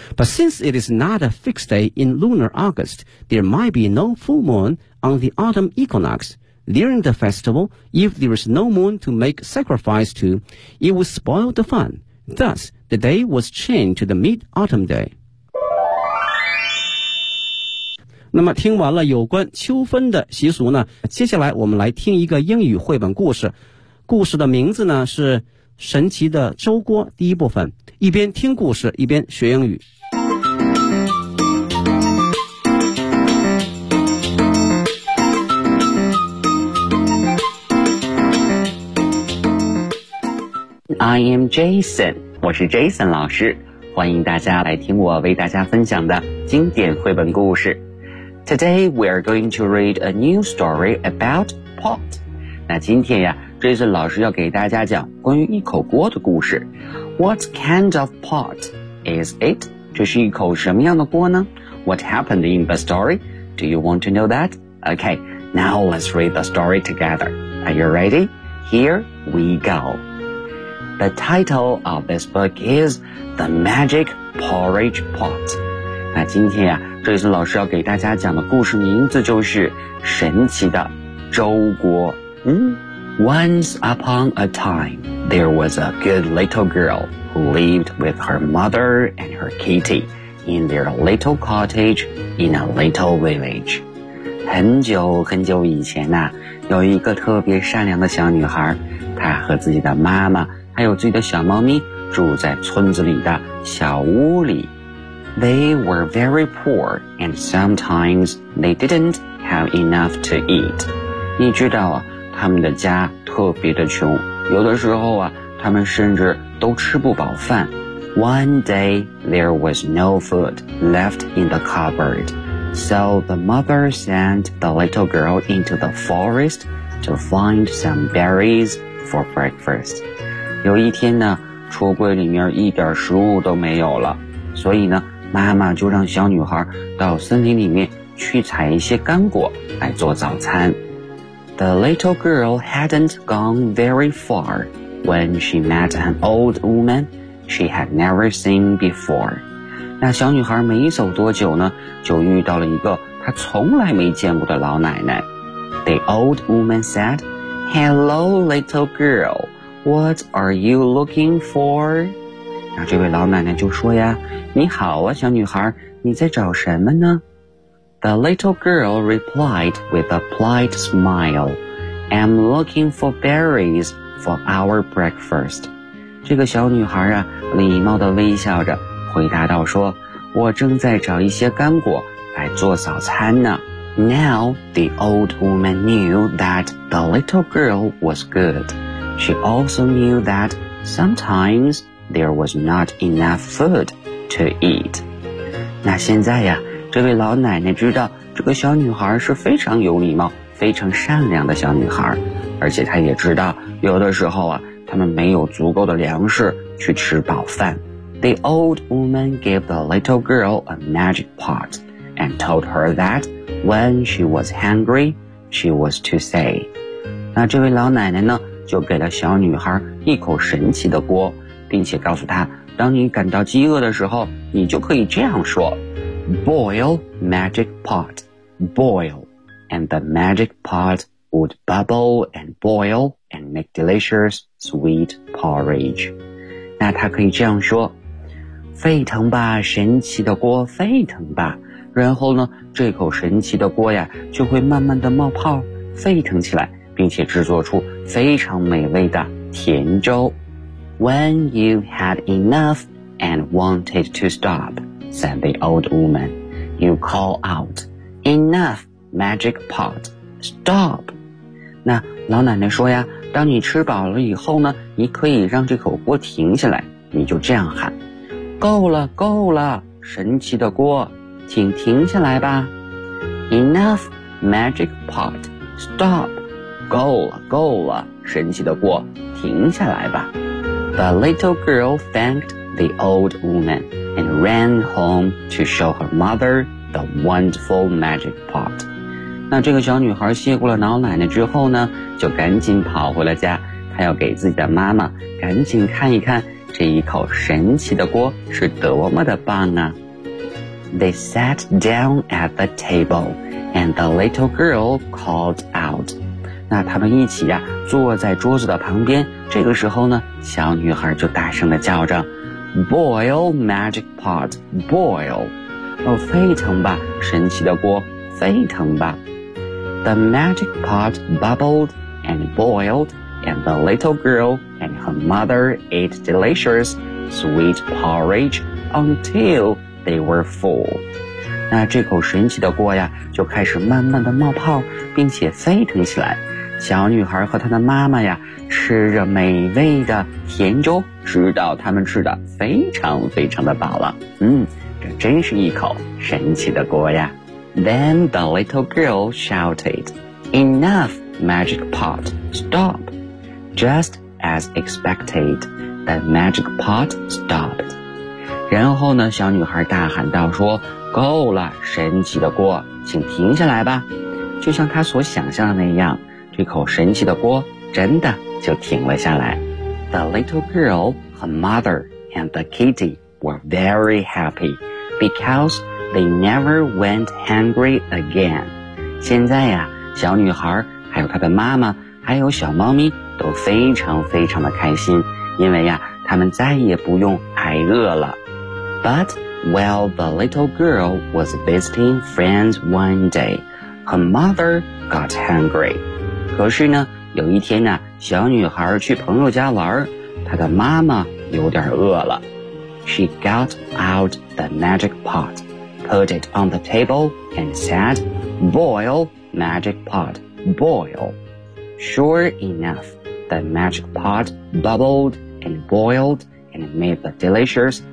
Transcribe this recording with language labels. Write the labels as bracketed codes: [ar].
[en] But since it is not a fixed day in lunar August, there might be no full moon on the autumn equinox. During the festival, if there is no moon to make sacrifice to, it would spoil the fun. Thus, the day was changed to the mid-autumn day. [zh] 那么听完了有关秋分的习俗呢，接下来我们来听一个英语绘本故事。故事的名字呢是神奇的粥锅第一部分。一边听故事，一边学英语。 [en] I am Jason， [zh] 我是 Jason 老师，欢迎大家来听我为大家分享的经典绘本故事。 [en] Today we are going to read a new story about pot。 [zh] 那今天呀 ，Jason 老师要给大家讲关于一口锅的故事。 [en] What kind of pot is it？ [zh] 这是一口什么样的锅呢 [en] ？What happened in the story？ Do you want to know that？ Okay， now let's read the story together。 Are you ready？ Here we go。 The title of this book is The Magic Porridge Pot. [zh] 那今天啊，这次老师要给大家讲的故事名字就是神奇的粥锅。 [en] Once upon a time, there was a good little girl who lived with her mother and her kitty in their little cottage in a little village. [zh] 很久很久以前啊，有一个特别善良的小女孩，她和自己的妈妈还有自己的小猫咪住在村子里的小屋里。 [en] They were very poor, and sometimes they didn't have enough to eat. [zh] 你知道啊，他们的家特别的穷，有的时候啊，他们甚至都吃不饱饭。 [en] One day, there was no food left in the cupboard. So the mother sent the little girl into the forest to find some berries for breakfast. [zh] 有一天呢，橱柜里面一点食物都没有了，所以呢，妈妈就让小女孩到森林里面去采一些干果来做早餐。 [en] The little girl hadn't gone very far when she met an old woman she had never seen before. [zh] 那小女孩没走多久呢，就遇到了一个她从来没见过的老奶奶。 [en] The old woman said, "Hello, little girl. What are you looking for? [zh] 那这位老奶奶就说呀，你好啊，小女孩，你在找什么呢？ [en] The little girl replied with a polite smile, I'm looking for berries for our breakfast. [zh] 这个小女孩啊，礼貌地微笑着回答道说，我正在找一些干果来做早餐呢。 [en] Now the old woman knew that the little girl was good. She also knew that sometimes there was not enough food to eat. [zh] 那现在呀，这位老奶奶知道这个小女孩是非常有礼貌、非常善良的小女孩，而且她也知道有的时候啊，他们没有足够的粮食去吃饱饭。 [en] The old woman gave the little girl a magic pot and told her that when she was hungry, she was to say. [zh] 那这位老奶奶呢？就给了小女孩一口神奇的锅，并且告诉她，当你感到饥饿的时候，你就可以这样说。 [en] boil magic pot, boil, and the magic pot would bubble and boil and make delicious sweet porridge. [zh] 那他可以这样说，沸腾吧，神奇的锅，沸腾吧。然后呢，这口神奇的锅呀，就会慢慢的冒泡，沸腾起来，并且制作出非常美味的甜粥。 [en] When you had enough and wanted to stop, said the old woman, you call out, enough, magic pot, stop. [zh] 那老奶奶说呀，当你吃饱了以后呢，你可以让这口锅停下来，你就这样喊，够了，够了，神奇的锅，请停下来吧。 [en] Enough, magic pot, stop. [zh] 够了，够了，神奇的锅，停下来吧。 [en] The little girl thanked the old woman and ran home to show her mother the wonderful magic pot. [zh] 那这个小女孩谢过了老奶奶之后呢，就赶紧跑回了家，她要给自己的妈妈赶紧看一看这一口神奇的锅是多么的棒啊。 [en] They sat down at the table, and the little girl called out. [zh] 那他们一起呀，坐在桌子的旁边，这个时候呢，小女孩就大声地叫着 [en] Boil magic pot, boil. [zh] 哦，沸腾吧，神奇的锅，沸腾吧。 [en] The magic pot bubbled and boiled, and the little girl and her mother ate delicious sweet porridge until... They were full. [zh] 那这口神奇的锅呀，就开始慢慢的冒泡，并且沸腾起来。小女孩和她的妈妈呀，吃着美味的甜粥，直到他们吃的非常非常的饱了。这真是一口神奇的锅呀。 [en] Then the little girl shouted, "Enough, magic pot, stop!" Just as expected, the magic pot stopped. [zh] 然后呢，小女孩大喊道说，够了，神奇的锅，请停下来吧。就像她所想象的那样，这口神奇的锅真的就停了下来。 [en] The little girl, her mother, and the kitty were very happy because they never went hungry again. [zh] 现在呀，小女孩还有她的妈妈还有小猫咪都非常非常的开心，因为呀，她们再也不用挨饿了。 [en] But while the little girl was visiting friends one day, her mother got hungry. [zh] 可是呢，有一天呢，小女孩去朋友家玩，她的妈妈有点饿了。 [en] She got out the magic pot, put it on the table, and said, "Boil, magic pot, boil." Sure enough, the magic pot bubbled and boiled and made the delicious.